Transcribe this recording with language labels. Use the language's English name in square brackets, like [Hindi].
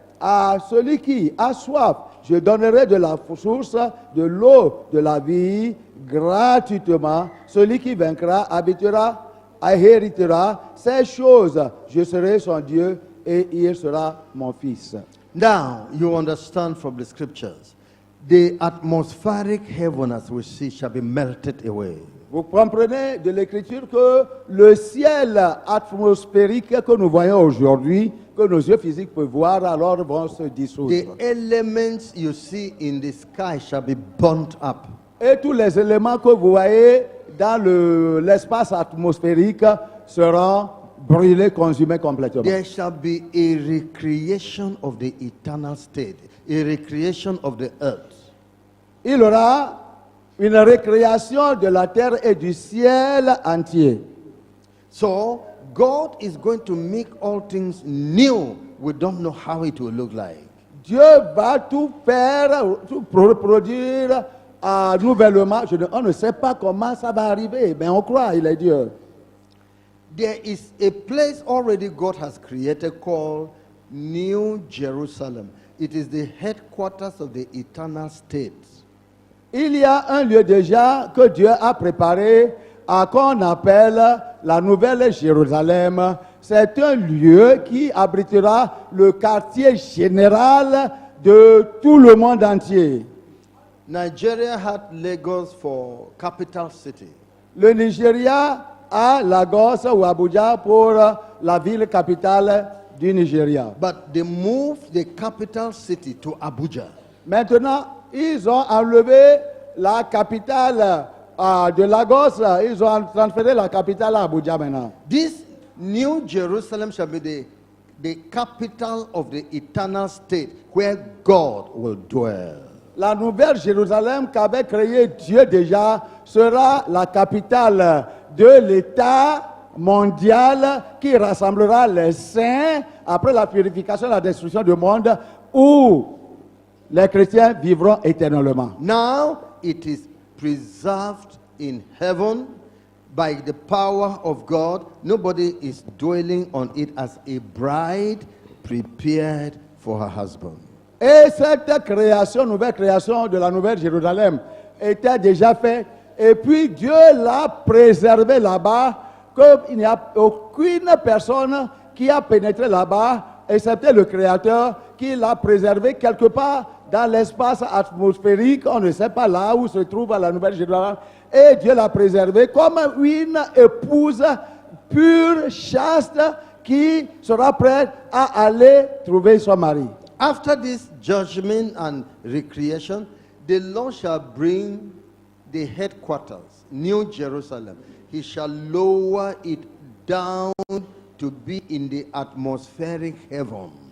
[French] À celui qui a soif, je donnerai de la source de l'eau de la vie gratuitement. Celui qui vaincra habitera, héritera ces choses. Je serai son Dieu et il sera mon fils. [English] Now, you understand from the scriptures, the atmospheric heaven as we see shall be melted away. [French] Vous comprenez de l'écriture que le ciel atmosphérique que nous voyons aujourd'hui, que nos yeux physiques peuvent voir, alors vont se dissoudre. [English] The elements you see in the sky shall be burnt up. [French] Et tous les éléments que vous voyez dans l'espace atmosphérique seront brûlés, consumés complètement. [English] There shall be a recreation of the eternal state, a recreation of the earth. [French] Il y aura une récréation de la terre et du ciel entier. [English] So, God is going to make all things new. We don't know how it will look like. [French] Dieu va tout faire, tout produire nouvellement. On ne sait pas comment ça va arriver, mais on croit, il est Dieu. [English] There is a place already God has created called New Jerusalem. It is the headquarters of the eternal state. [French] Il y a un lieu déjà que Dieu a préparé, qu'on appelle la Nouvelle Jérusalem. C'est un lieu qui abritera le quartier général de tout le monde entier. [English] Nigeria had Lagos for capital city. [French] Le Nigeria a Lagos ou Abuja pour la ville capitale du Nigeria. [English] But they moved the capital city to Abuja. [French] Maintenant, ils ont enlevé la capitale de Lagos, ils ont transféré la capitale à Abuja maintenant. [English] This New Jerusalem shall be the capital of the eternal state where God will dwell. [French] La nouvelle Jérusalem qu'avait créée Dieu déjà sera la capitale de l'État mondial qui rassemblera les saints après la purification et la destruction du monde où les chrétiens vivront éternellement. [English] Now it is preserved in heaven by the power of God. Nobody is dwelling on it as a bride prepared for her husband. [French] Et cette création, nouvelle création de la nouvelle Jérusalem était déjà faite. Et puis Dieu l'a préservé là-bas, qu'il n'y a aucune personne qui a pénétré là-bas, excepté le Créateur, qui l'a préservé quelque part dans l'espace atmosphérique. On ne sait pas là où se trouve la nouvelle Jérusalem. Et Dieu l'a préservé comme une épouse pure, chaste, qui sera prête à aller trouver son mari. [English] After this judgment and recreation, the Lord shall bring the headquarters, New Jerusalem. He shall lower it down to be in the atmospheric heaven.